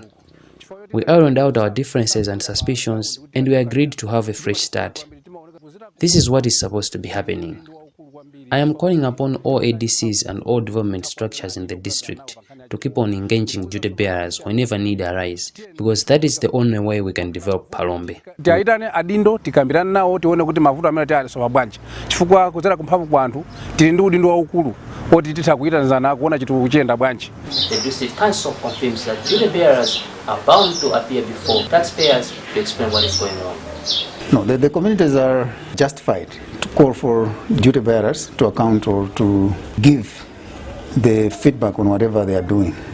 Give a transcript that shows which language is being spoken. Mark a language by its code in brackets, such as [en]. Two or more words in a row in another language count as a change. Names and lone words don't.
[en] We ironed out our differences and suspicions, and we agreed to have a fresh start. This is what is supposed to be happening. I am calling upon all ADCs and all development structures in the district to keep on engaging duty bearers whenever need arise, because that is the only way we can develop Palombe. [ny] Tiaitane adindo tikambirana nawo tione kuti mavuto amene tialisowa bwanji. Chifukwa kudzera kumphamvu kwanthu tili ndi udindo waukulu oti titha kuyitanizana kuona chitukuko kuchiyenda bwanji. [en] The district council confirms that duty bearers are bound to appear before taxpayers to explain what is going on. No, the communities are justified to call for duty bearers to account or to give the feedback on whatever they are doing.